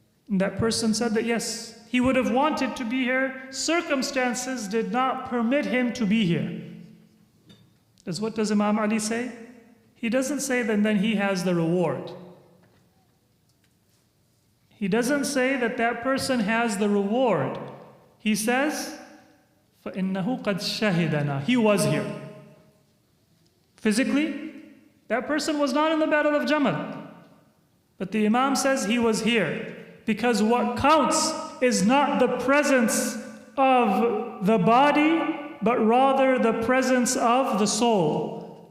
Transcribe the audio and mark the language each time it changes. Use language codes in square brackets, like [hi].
[en] And that person said that yes, he would have wanted to be here. Circumstances did not permit him to be here. What does Imam Ali say? He doesn't say that then he has the reward. He doesn't say that that person has the reward. He says, [ar] فَإِنَّهُ قَدْ شَهِدَنَا. [en] He was here. Physically, that person was not in the battle of Jamal. But the Imam says he was here. Because what counts is not the presence of the body, but rather the presence of the soul.